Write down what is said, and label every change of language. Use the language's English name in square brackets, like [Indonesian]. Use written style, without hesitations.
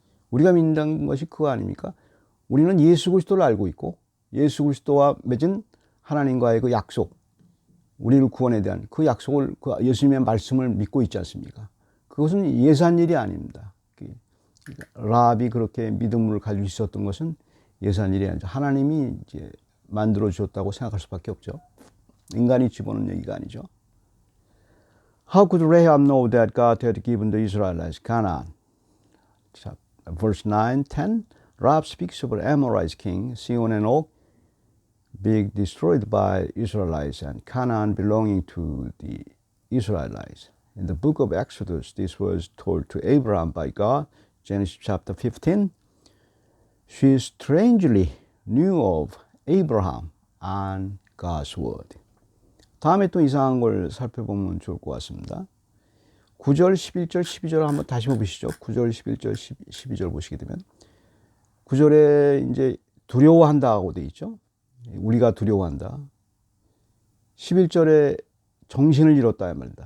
[Korean] 우리가 믿는 것이 그거 아닙니까? 우리는 예수 그리스도를 알고 있고 예수 그리스도와 맺은 하나님과의 그 약속, 우리를 구원에 대한 그 약속을, 그 예수님의 말씀을 믿고 있지 않습니까? 그것은 예산 일이 아닙니다. 라합이 그렇게 믿음을 가지고 있었던 것은 예산 일이 아니죠. 하나님이 이제 만들어 주셨다고 생각할 수밖에 없죠. 인간이 집어넣은 얘기가 아니죠. [English] How could Rahab know that God had given the Israelites Canaan? Verse 9, 10. Rahab speaks of an Amorite king, Sihon and Og, being destroyed by Israelites and Canaan belonging to the Israelites. In the book of Exodus, this was told to Abraham by God, Genesis chapter 15. She strangely knew of Abraham and God's word. [Korean] 다음에 또 이상한 걸 살펴보면 좋을 것 같습니다. 9절, 11절, 12절 한번 다시 보시죠. 9절, 11절, 12절 보시게 되면 9절에 이제 두려워한다고 되어 있죠. 우리가 두려워한다. 11절에 정신을 잃었다 말입니다.